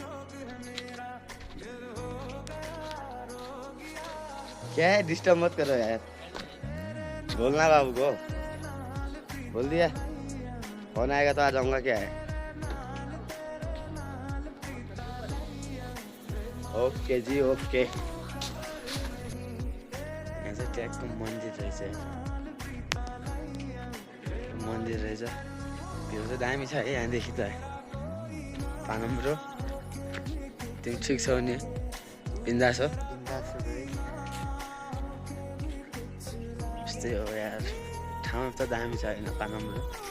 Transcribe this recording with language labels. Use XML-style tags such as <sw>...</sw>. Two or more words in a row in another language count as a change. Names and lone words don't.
<hi>क्या है? डिस्टर्ब मत करो यार। बोलना बाबू को। बोल दिया फोन आएगा तो आ जाऊंगा। क्या है? ओके जी ओके।</hi> <ne>यहाँ ट्यागको मन्दिर रहेछ। मन्दिर रहेछ। भ्यू चाहिँ दामी छ है यहाँदेखि त। पानम ब्रो तिमी ठिक छौ नि? बिन्दास हो? यस्तै हो यार, ठाउँ त दामी छ होइन पानम ब्रो?</ne>